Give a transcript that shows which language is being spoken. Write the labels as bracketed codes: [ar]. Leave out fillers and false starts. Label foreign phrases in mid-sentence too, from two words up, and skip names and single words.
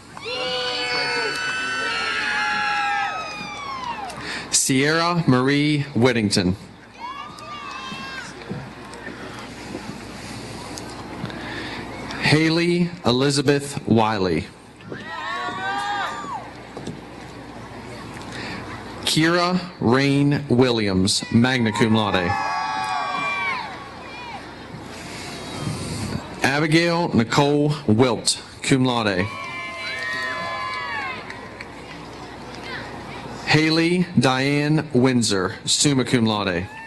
[en] Sierra Marie Whittington. Haley Elizabeth Wiley. Kira Rain Williams, [la] magna cum laude. [en] Abigail Nicole Wilt, [la] cum laude. [en] Haley Diane Windsor, [la] summa cum laude.